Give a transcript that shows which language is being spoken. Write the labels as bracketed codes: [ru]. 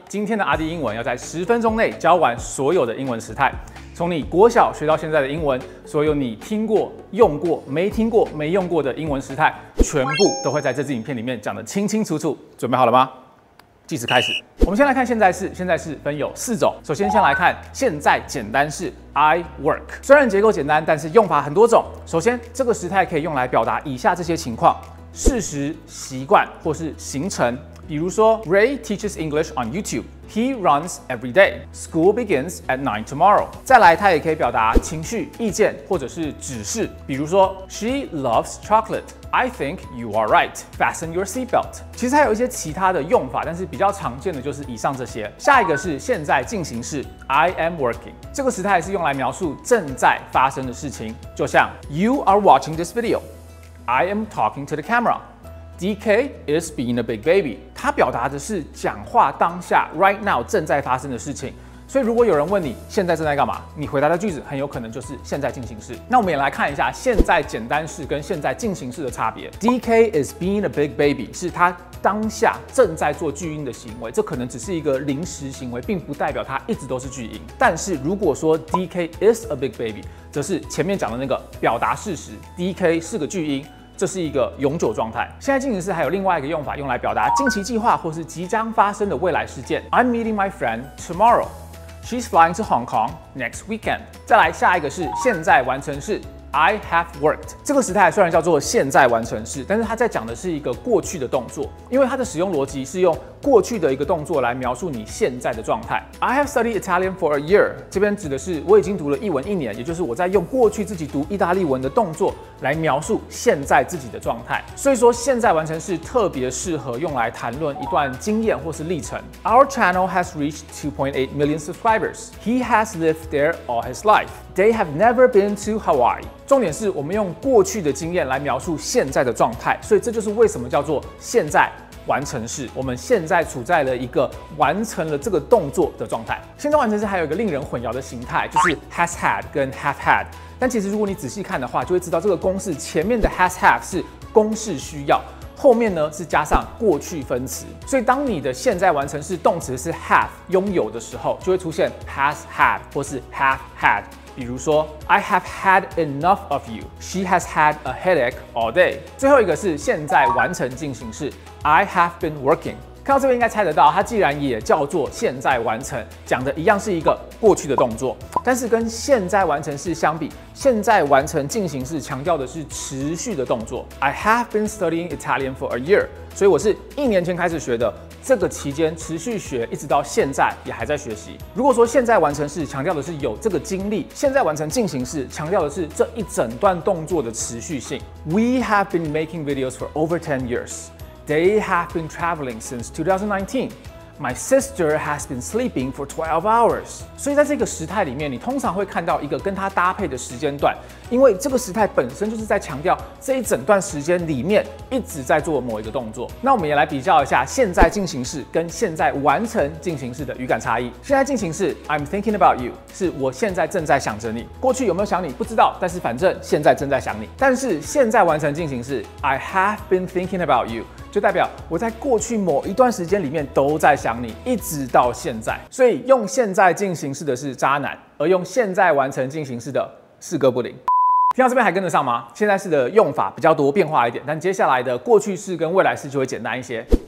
[zh] 今天的阿迪英文要在10分钟内教完所有的英文时态，从你国小学到现在的英文，所有你听过、用过、没听过、没用过的英文时态，全部都会在这支影片里面讲得清清楚楚。准备好了吗？计时开始。我们先来看现在式，现在式分有4种。首先，先来看现在简单式 [en] I work。 [zh] 虽然结构简单，但是用法很多种。首先，这个时态可以用来表达以下这些情况：事实、习惯或是行程。比如说 [en] ，Ray teaches English on YouTube. He runs every day. School begins at 9 tomorrow. [zh] 再来，它也可以表达情绪、意见或者是指示。 [en] 比如说 ，She loves chocolate. I think you are right. Fasten your seatbelt. [zh] 其实还有一些其他的用法，但是比较常见的就是以上这些。下一个是现在进行式 [en] I am working. [zh] 这个时态是用来描述正在发生的事情，就像 [en] You are watching this video. I am talking to the camera.DK is being a big baby. [zh] 它表达的是讲话当下 [en] right now [zh] 正在发生的事情。所以如果有人问你现在正在干嘛，你回答的句子很有可能就是现在进行式。那我们也来看一下现在简单式跟现在进行式的差别。 [en] DK is being a big baby [zh] 是他当下正在做句音的行为，这可能只是一个临时行为，并不代表它一直都是句音。但是如果说 [en] DK is a big baby， [zh] 则是前面讲的那个表达事实 ，DK 是个句音。这是一个永久状态。现在进行式还有另外一个用法，用来表达近期计划或是即将发生的未来事件。 [en] I'm meeting my friend tomorrow. She's flying to Hong Kong next weekend. [zh] 再来下一个是现在完成式。 [en] I have worked. [zh] 这个时态虽然叫做现在完成式，但是它在讲的是一个过去的动作，因为它的使用逻辑是用过去的一个动作来描述你现在的状态。 [en] I have studied Italian for a year. [zh] 这边指的是我已经读了1文1年，也就是我在用过去自己读意大利文的动作来描述现在自己的状态。所以说，现在完成式特别适合用来谈论一段经验或是历程。 [en] Our channel has reached 2.8 million subscribers. He has lived there all his life. They have never been to Hawaii. [zh] 重点是我们用过去的经验来描述现在的状态，所以这就是为什么叫做现在完成式。我们现在处在了一个完成了这个动作的状态。现在完成式还有一个令人混淆的形态，就是 has had 跟 have had。但其实如果你仔细看的话，就会知道这个公式前面的 has have 是公式需要，后面呢是加上过去分词。所以当你的现在完成式动词是 have 拥有的时候，就会出现 has had 或是 have had。比如说 [en] I have had enough of you. She has had a headache all day. [zh] 最后一个是现在完成进行式 [en] I have been working. [zh] 看到这边应该猜得到，它既然也叫做现在完成，讲的一样是一个过去的动作，但是跟现在完成式相比，现在完成进行式强调的是持续的动作。 [en] I have been studying Italian for a year. [zh] 所以我是1年前开始学的，这个期间持续学，一直到现在也还在学习。如果说现在完成式强调的是有这个经历，现在完成进行式强调的是这一整段动作的持续性。 [en] We have been making videos for over 10 years. They have been traveling since 2019. My sister has been sleeping for 12 hours. [zh] 所以在这个时态里面，你通常会看到一个跟它搭配的时间段，因为这个时态本身就是在强调这一整段时间里面一直在做某一个动作。那我们也来比较一下现在进行式跟现在完成进行式的语感差异。现在进行式 [en] I'm thinking about you [zh] 是我现在正在想着你，过去有没有想你不知道，但是反正现在正在想你。但是现在完成进行式 [en] I have been thinking about you。 [zh] 就代表我在过去某一段时间里面都在想你，一直到现在。所以用现在进行式的是渣男，而用现在完成进行式的是哥不灵。听到这边还跟得上吗？现在式的用法比较多变化一点，但接下来的过去式跟未来式就会简单一些。